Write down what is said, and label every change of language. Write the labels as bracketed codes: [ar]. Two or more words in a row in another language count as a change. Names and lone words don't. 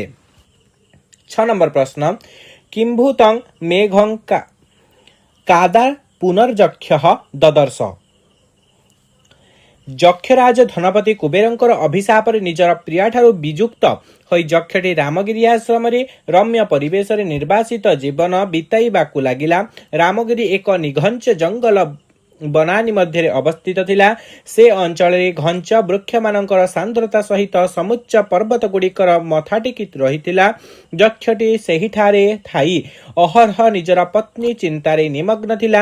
[sa] 6 नंबर प्रश्न किंभूतं मेघं कादा पुनर्यक्ष ददर्श। [or] ଯକ୍ଷରାଜ ଧନପତି କୁବେରଙ୍କର ଅଭିଶାପ ନିଜର ପ୍ରିୟା ଠାରୁ ବିଯୁକ୍ତ ହୋଇ ଯକ୍ଷଟି ରାମଗିରି ଆଶ୍ରମ ରେ ରମ୍ୟ ପରିବେଶ ରେ ନିର୍ବାସିତ ଜୀବନ ବିତାଇବାକୁ ଲାଗିଲା। ରାମଗିରି ଏକ ନିଘଞ୍ଚ ଜଙ୍ଗଲ ବନାନୀ ମଧ୍ୟ ଅବସ୍ଥିତ ଥିଲା। ସେ ଅଞ୍ଚଳ ରେ ଘଞ୍ଚ ବୃକ୍ଷ ମାନଙ୍କର ସାନ୍ଦ୍ରତା ସହିତ ସମୁଚ୍ଚ ପର୍ବତ ଗୁଡ଼ିକର ମଥାଟିକି ରହିଥିଲା। ଯକ୍ଷଟି ସେହିଠାରେ ଥାଇ ଅହରହ ନିଜର ପତ୍ନୀ ଚିନ୍ତାରେ ନିମଗ୍ନ ଥିଲା।